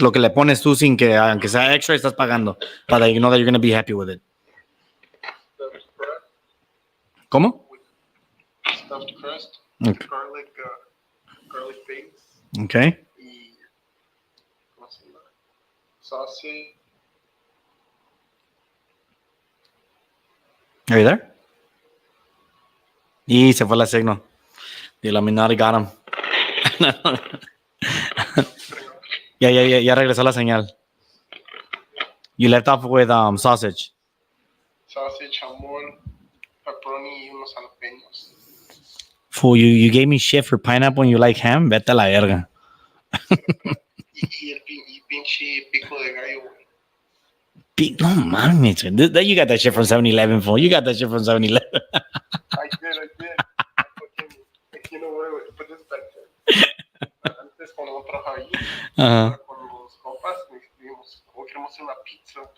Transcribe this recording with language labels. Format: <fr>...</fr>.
<es>Lo que le pones tú sin que, aunque sea extra, estás pagando. Para</es> <en>you know that you're gonna be happy with it. Stuffed crust.</en> <es>¿Cómo?</es> <en>Stuffed crust. Okay. Garlic base. Okay.</en> <es>Y ¿cómo se llama? Sausage.</es> <en>Are you there?</en> <es>Y se fue la signo.</es> <en>The Illuminati got him.</en> <es>Ya regresó la señal.</es> <en>You left off with sausage.</en> <es>Sausage, jamón, pepperoni y unos jalapeños.</es> <en>Fool, you gave me shit for pineapple and you like ham?</en> <es>Vete a la verga. Y el pinche pico de gallo, güey. No mames.</es> <en>You got that shit from 7-Eleven, fool. You got that shit from 7-Eleven. I did. You know what? Put this back there.</en> <es>Antes, cuando no trabajaba allí, con los compas, nos escribimos, ¿cómo queremos hacer una pizza?</es>